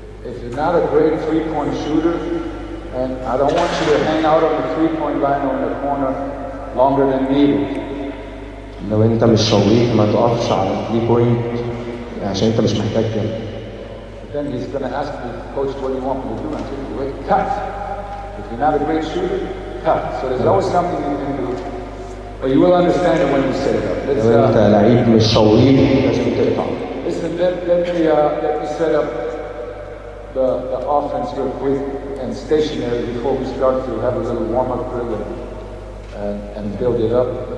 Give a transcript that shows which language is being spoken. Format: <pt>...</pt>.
<en>If you're not a great three-point shooter, and I don't want you to hang out on the three-point line or in the corner longer than needed.</en> <ar>لو انت مش شويت ما تقفش على الثري بوينت عشان انت مش محتاج كده.</ar> <en>Then he's going to ask me, Coach, what do you want me to do? I'm saying, wait, cut. If you're not a great shooter, cut. So there's always something you can do, but you will understand it when you set it up.</en> <ar>لو انت لعيب مش شويت لازم تقطع.</ar> <en>Listen, let me set up the offense real quick and stationary before we start to have a little warm-up drill and build it up.</en>